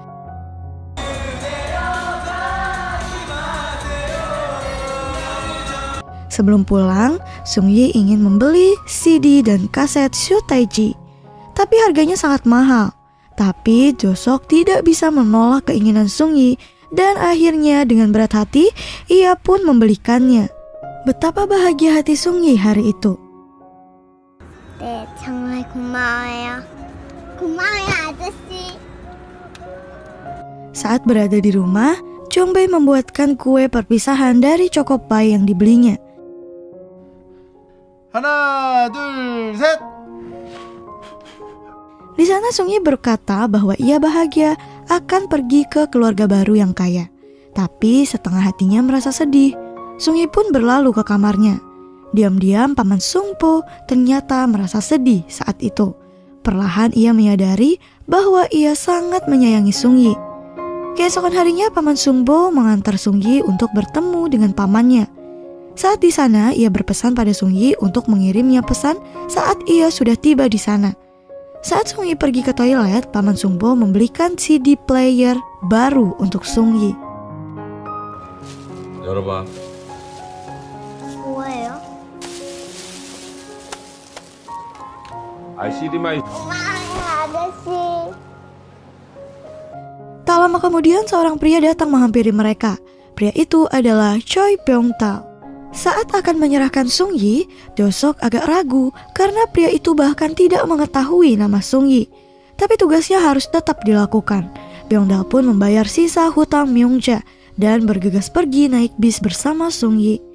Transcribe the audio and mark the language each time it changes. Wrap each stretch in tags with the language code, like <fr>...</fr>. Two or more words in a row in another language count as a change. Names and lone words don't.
<id>Sebelum pulang, Sung-yi ingin membeli CD dan kaset So Taiji. Tapi harganya sangat mahal. Tapi Do-seok tidak bisa menolak keinginan Sung-yi dan akhirnya dengan berat hati ia pun membelikannya. Betapa bahagia hati Sung-yi hari itu.</id> <ko>네, 정말 고마워요. 고마워요, 아저씨.</ko> <id>Saat berada di rumah, Jong-bae membuatkan kue perpisahan dari chocopie yang dibelinya.</id> <ko>하나, 둘, 셋.</ko> <id>Di sana Sung-yi berkata bahwa ia bahagia akan pergi ke keluarga baru yang kaya. Tapi setengah hatinya merasa sedih. Sung-yi pun berlalu ke kamarnya. Diam-diam paman Sung-po ternyata merasa sedih saat itu. Perlahan ia menyadari bahwa ia sangat menyayangi Sung-yi. Keesokan harinya paman Sung-po mengantar Sung-yi untuk bertemu dengan pamannya. Saat di sana ia berpesan pada Sung-yi untuk mengirimnya pesan saat ia sudah tiba di sana. Saat Sung-yi pergi ke toilet, paman Sung-po membelikan</id> <en>CD player</en> <id>baru untuk Sung-yi.</id> <ko>열어봐. 뭐예요? CD만 고마워요, 아저씨.</ko> <id>Tak lama kemudian seorang pria datang menghampiri mereka. Pria itu adalah Choi Byung-tal. Saat akan menyerahkan Sung-yi, Do-seok agak ragu karena pria itu bahkan tidak mengetahui nama Sung-yi. Tapi tugasnya harus tetap dilakukan. Byung-tal pun membayar sisa hutang Myung-ja dan bergegas pergi naik bis bersama Sung-yi.</id>